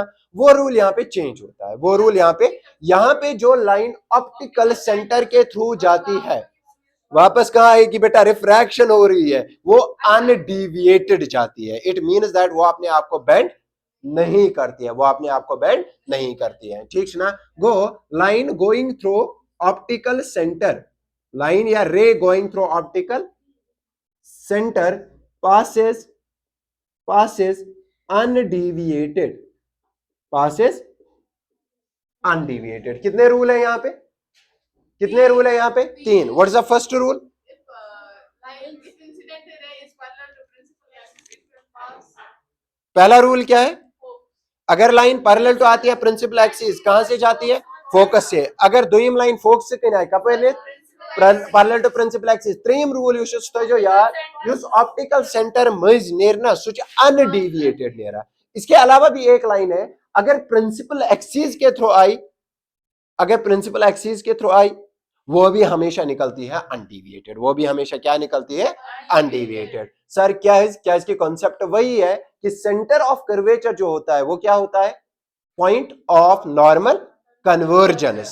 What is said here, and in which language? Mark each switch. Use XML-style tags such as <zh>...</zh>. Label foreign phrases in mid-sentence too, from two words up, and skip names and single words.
<hi>वो रूल यहाँ पे चेंज होता है, वो रूल यहाँ पे जो लाइन</hi> <en>optical centre</en> <hi>के थ्रू जाती है वापस कहां आएगी बेटा, रिफ्रैक्शन हो रही है, वो अनडिविएटेड जाती है.</hi> <en>it means that</en> <hi>वो अपने आप को बेंड नहीं करती है, वो अपने आप को बेंड नहीं करती है, ठीक ना.</hi> <en>go line going through optical centre, line या ray going through optical centre passes undeviated, passes undeviated.</en> <hi>कितने रूल है यहाँ पे, कितने रूल है यहाँ पे, 3.</hi> <en>what is the first rule,</en> <hi>पहला रूल क्या है, अगर लाइन</hi> <en>parallel to</en> <hi>आती है</hi> <en>principal axis,</en> <hi>कहां से जाती है फोकस से.</hi> <ks>अगर दोयम लाइन फोकस से कहीं कपले</ks> <en>parallel to principal axis.</en> <ks>त्रीम रूल युस जो यार युस</ks> <en>optical centre</en> <ks>मज नेरना सु अनडिविएटेड नेरा.</ks> <hi>इसके अलावा भी एक लाइन है, अगर</hi> <en>principal axis</en> <hi>के थ्रू आई, अगर</hi> <en>principal axis</en> <hi>के थ्रू आई, वो भी हमेशा निकलती है अनडिविएटेड, वो भी हमेशा क्या निकलती है अनडिविएटेड. सर क्या है, क्या इसकी कॉन्सेप्ट वही है कि</hi> <en>centre of curvature</en> <hi>जो होता है वो क्या होता है,</hi> <en>point of normal convergence.</en>